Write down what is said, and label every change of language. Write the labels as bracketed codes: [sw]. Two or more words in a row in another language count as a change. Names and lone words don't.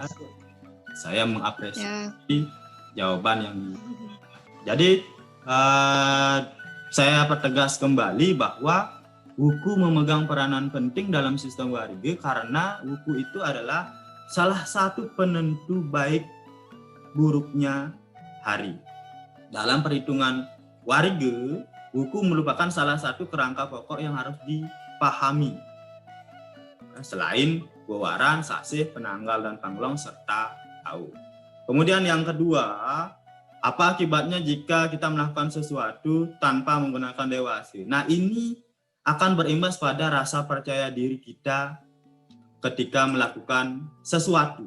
[id] Saya mengapresiasi jawaban yang jadi saya pertegas kembali bahwa wuku memegang peranan penting dalam sistem warga karena wuku itu adalah salah satu penentu baik buruknya hari. Dalam perhitungan warga, wuku merupakan salah satu kerangka pokok yang harus dipahami. Selain wewaran, sasih, penanggal, dan panglong, serta tahu. Kemudian yang kedua, apa akibatnya jika kita melakukan sesuatu tanpa menggunakan dewasa? Nah, ini akan berimbas pada rasa percaya diri kita ketika melakukan sesuatu.